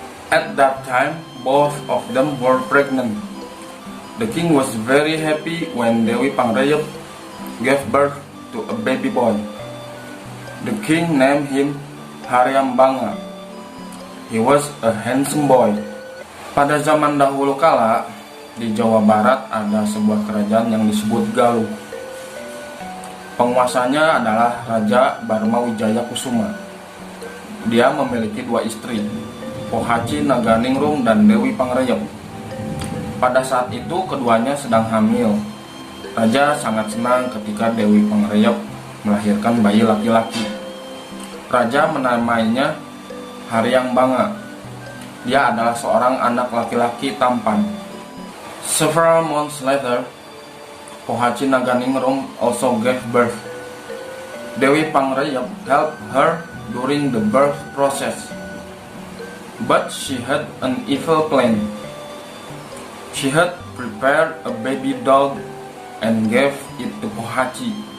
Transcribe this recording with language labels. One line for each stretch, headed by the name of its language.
English: At that time, both of them were pregnant. The king was very happy when Dewi Pangrayap gave birth to a baby boy. The king named him Haryambanga. He was a handsome boy.
Indonesian: Pada zaman dahulu kala, di Jawa Barat ada sebuah kerajaan yang disebut Galuh. Penguasanya adalah Raja Barma Wijaya Kusuma. Dia memiliki dua istri, Pohaci Naganingrum dan Dewi Pangrayap. Pada saat itu keduanya sedang hamil. Raja sangat senang ketika Dewi Pangrayap melahirkan bayi laki-laki. Raja menamainya Haryambanga. Dia adalah seorang anak laki-laki tampan.
English: Several months later, Pohaci Naganingrum also gave birth. Dewi Pangrayap helped her during the birth process, but she had an evil plan. She had prepared a baby dog and gave it to Pohaci.